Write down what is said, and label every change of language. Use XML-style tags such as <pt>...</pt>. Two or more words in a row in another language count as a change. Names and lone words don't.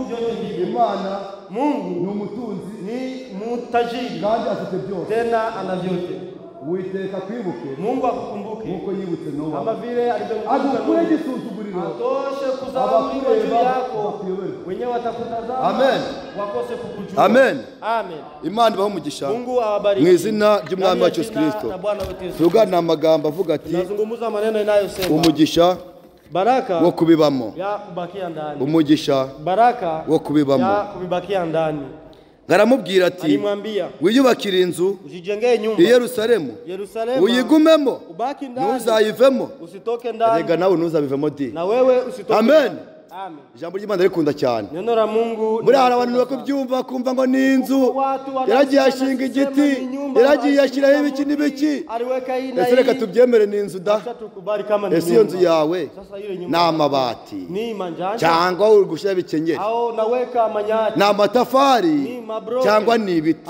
<sw>Mungu ni umutunzi, ni mutajiri, tena ana vyote. Mungu akukumbuke kama vile alivyomkumbuka Nuhu. Atoshe kudharauliwa juu yako, wenyewe watakutazama wakose kukujua. Amen. Amen.</sw> <rw>Imana ibahe umugisha</rw> <sw>Mungu awabariki</sw> <rw>mu izina ry'umwami wacu Yesu Kristo. Tugana amagambo avuga ati</rw> <sw>nazungumza maneno inayosema</sw> <rw>umugisha</rw> <sw>baraka</sw> <rw>wo kubibamo,</rw> <sw>ya kubakia ndani,</sw> <rw>umugisha</rw> <sw>baraka</sw> <rw>wo kubibamo,</rw> <sw>ya kubibakia ndani.</sw> <rw>Ngaramubwira ati</rw> <sw>alimwambia</sw> <rw>wiyubakire inzu</rw> <sw>ujijengee nyumba</sw> <rw>i Yerusalemu, uyigumemo,</rw> <sw>ubaki ndani,</sw> <rw>ntuzayivemo,</rw> <sw>usitoke ndani,</sw> <rw>rega nawe ntuzabivemo di,</rw> <sw>na wewe usitoke. Amen. Amen.</sw> <rw>Ijambo ry'Imana rikunda cyane.</rw> <sw>Neno la Mungu</sw> <rw>muri abantu bakubyumva kumva ngo ni inzu, yaragiye ashinga igiti, yaragiye ashyiraho ibiki n'ibiki. Ese reka tubyemere ni inzu da. Ese iyo nzu yawe ni amabati cyangwa uri gushyira bikenyeri, ni amatafari cyangwa ni ibiti.</rw>